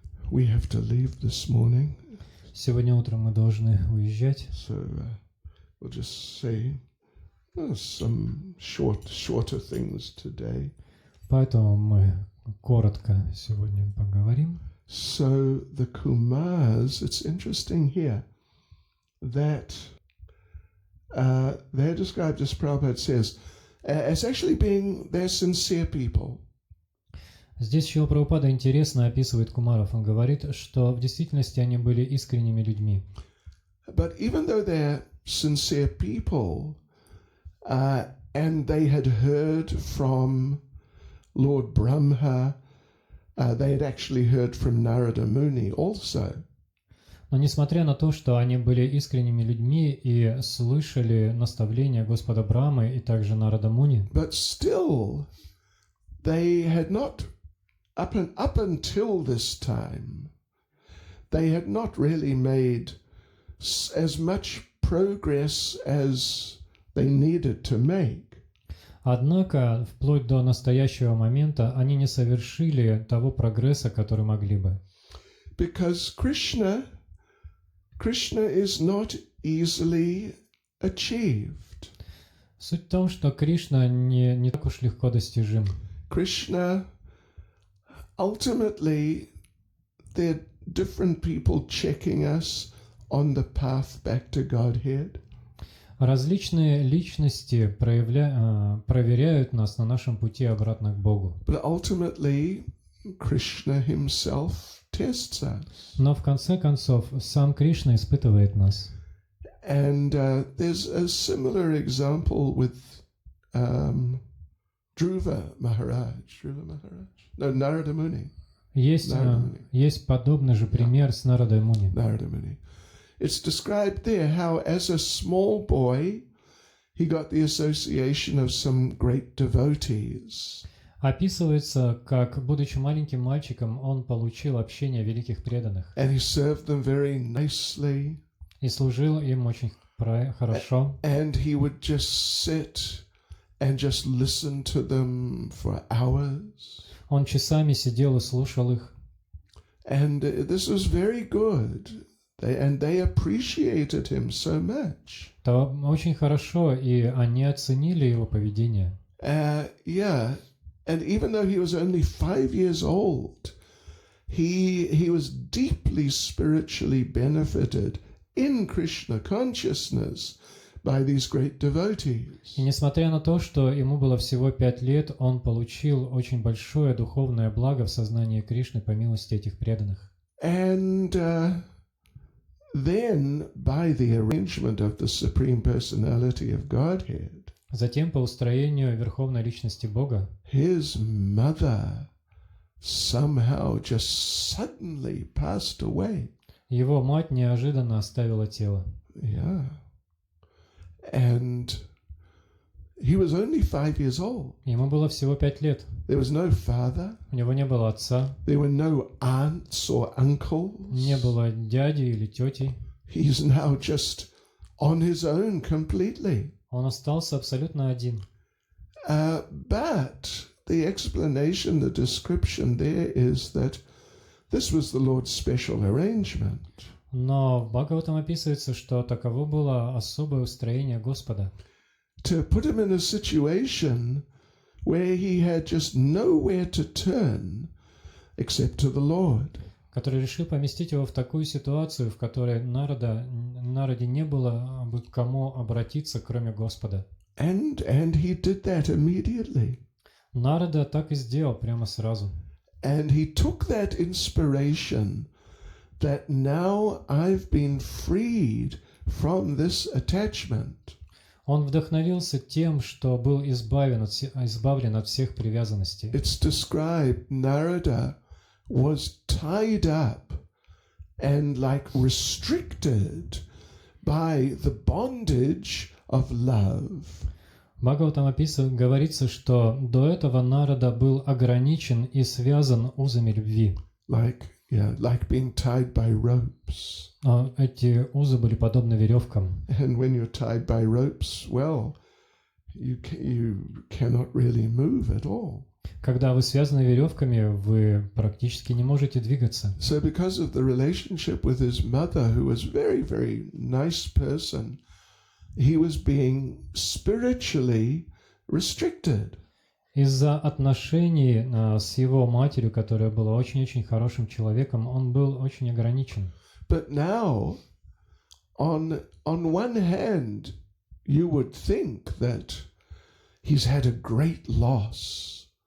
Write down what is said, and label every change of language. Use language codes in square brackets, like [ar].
[en] We have to leave this morning. [ru] Сегодня утром мы должны уезжать. [en] So we'll just say some shorter things today. [ru] Поэтому мы коротко сегодня поговорим. [en] So the Kumars, it's interesting here that they're described, as Prabhupada says, as actually being they're sincere people. [ru] Здесь Шрила Прабхупада интересно описывает кумаров. Он говорит, что в действительности они были искренними людьми. [en] But even though they're sincere people, and they had heard from Lord Brahma, they had actually heard from Narada Muni also. [ru] Но несмотря на то, что они были искренними людьми и слышали наставления Господа Брамы и также Нарада Муни, [en] but still they had not up until this time, they had not really made as much progress as they needed to make. [ru] Однако, вплоть до настоящего момента, они не совершили того прогресса, который могли бы. [en] Because Krishna is not easily achieved. [ru] Суть в том, что Кришна не так уж легко достижим. [en] Krishna, ultimately, there are different people checking us on the path back to Godhead. [ru] Различные личности проверяют нас на нашем пути обратно к Богу. [en] But ultimately, Krishna himself tests us. [ru] Но в конце концов, сам Кришна испытывает нас. [en] And there's a similar example with Dhruva Maharaj. No, Narada Muni. [ru] Есть подобный же пример с Нарадой Муни. [en] Narada Muni. It's described there how, as a small boy, he got the association of some great devotees. [ru] Описывается, как, будучи маленьким мальчиком, он получил общение великих преданных [en] And he served them very nicely. [ru] и служил им очень хорошо. [en] And he would just sit and just listen to them for hours. [ru] Он часами сидел и слушал их. [en] And this was very good. They appreciated him so much. [ru] Это очень хорошо, и они оценили его поведение. [en] Yeah. And even though he was only 5 years old, he was deeply spiritually benefited in Krishna consciousness by these great devotees. [ru] И несмотря на то, что ему было всего 5 лет, он получил очень большое духовное благо в сознании Кришны по милости этих преданных. [en] And then, by the arrangement of the Supreme Personality of Godhead, [ru] Затем, по устроению Верховной Личности Бога, [en] his mother somehow just suddenly passed away. [ru] его мать неожиданно оставила тело. [en] Yeah. And he was only 5 years old. [ru] Ему было всего 5 лет. [en] There was no father. [ru] У него не было отца, [en] There were no aunts or uncles. [ru] не было дяди или тети. [en] He's now just on his own completely. [ru] Он остался абсолютно один. [en] But the explanation, the description there is that this was the Lord's special arrangement. [ru] Но в Бхагаватам описывается, что таково было особое устроение Господа. [en] To put him in a situation where he had just nowhere to turn except to the Lord. [ru] Который решил поместить его в такую ситуацию, в которой Нараде не было бы к кому обратиться, кроме Господа. [en] And he did that immediately. [ru] Нарада так и сделал прямо сразу. [en] And he took that inspiration that now I've been freed from this attachment. [ru] Он вдохновился тем, что был избавлен от всех привязанностей. [en] It's described Narada was tied up and like restricted by the bondage of love. [ru] В Бхагаватам говорится, что до этого Нарада был ограничен и связан узами любви. [en] Like being tied by ropes. [ru] Эти узы были подобны веревкам. [en] And when you're tied by ropes, well, you cannot really move at all. [ru] Когда вы связаны веревками, вы практически не можете двигаться. [en] So because of the relationship with his mother, who was very, very nice person, he was being spiritually restricted. [ru] Из-за отношений с его матерью, которая была очень-очень хорошим человеком, он был очень ограничен. [en] But now, on one hand, you would think that he's had a great loss.